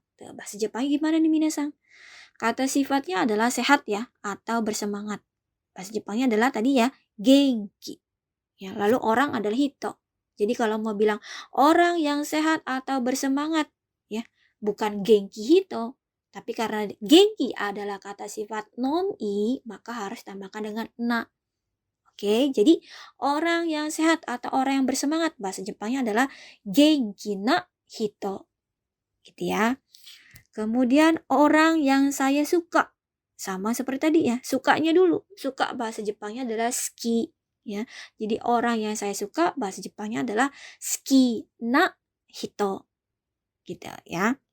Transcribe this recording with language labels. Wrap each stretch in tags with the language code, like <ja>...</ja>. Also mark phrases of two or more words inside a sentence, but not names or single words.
<id>Bahasa Jepang gimana nih minasang? Kata sifatnya adalah sehat ya atau bersemangat. Bahasa Jepangnya adalah tadi ya genki. Ya, lalu orang adalah hito. Jadi kalau mau bilang orang yang sehat atau bersemangat ya, bukan</id> <ja>元気 人,</ja> <id>tapi karena genki adalah kata sifat non-i, maka harus tambahkan dengan na. Oke, jadi orang yang sehat atau orang yang bersemangat bahasa Jepangnya adalah</id> <ja>元気な人.</ja> <id>Gitu ya. Kemudian orang yang saya suka. Sama seperti tadi ya, sukanya dulu. Suka bahasa Jepangnya adalah ski. Ya. Jadi orang yang saya suka bahasa Jepangnya adalah</id> <ja>好きな人.</ja> <id>Gitu ya.</id>